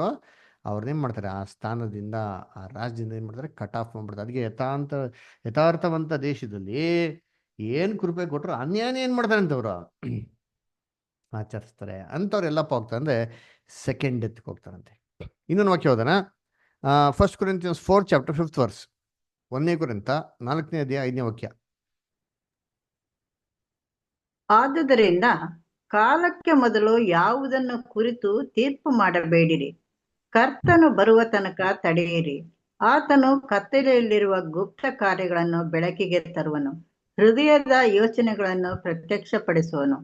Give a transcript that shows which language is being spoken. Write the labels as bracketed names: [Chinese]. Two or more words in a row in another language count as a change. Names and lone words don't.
[Kannada] ಅವ್ರನ್ನೇನು ಮಾಡ್ತಾರೆ? ಆ ಸ್ಥಾನದಿಂದ, ಆ ರಾಜ್ಯದಿಂದ ಏನು ಮಾಡ್ತಾರೆ? [English] cut off [Kannada] ಮಾಡ್ಬಿಡ್ತಾರೆ. ಅದಕ್ಕೆ ಯಥಾರ್ಥವಂತ ದೇಶದಲ್ಲಿ ಏನು ಕೃಪೆ ಕೊಟ್ಟರು ಅನ್ಯಾಯ ಏನು ಮಾಡ್ತಾರೆ ಅಂತವ್ರು ಆಚರಿಸ್ತಾರೆ. ಅಂಥವ್ರು ಎಲ್ಲಪ್ಪ ಹೋಗ್ತಾರೆ ಅಂದರೆ [English] second death [Kannada] ಹೋಗ್ತಾರಂತೆ. ಇನ್ನೊಂದು ವಾಕ್ಯ ಹೋದನ, 1 Corinthians 4 [English] chapter 5th verse, [Kannada] 1 Corinthians 4ನೇ ಅಧ್ಯಾಯ 5ನೇ ವಾಕ್ಯ. ಆದುದರಿಂದ ಕಾಲಕ್ಕೆ ಮೊದಲು ಯಾವುದನ್ನು ಕುರಿತು ತೀರ್ಪು ಮಾಡಬೇಡಿರಿ, ಕರ್ತನು ಬರುವ ತನಕ ತಡೆಯಿರಿ. ಆತನು ಕತ್ತಲೆಯಲ್ಲಿರುವ ಗುಪ್ತ ಕಾರ್ಯಗಳನ್ನು ಬೆಳಕಿಗೆ ತರುವನು, ಹೃದಯದ ಯೋಚನೆಗಳನ್ನು ಪ್ರತ್ಯಕ್ಷಪಡಿಸುವನು.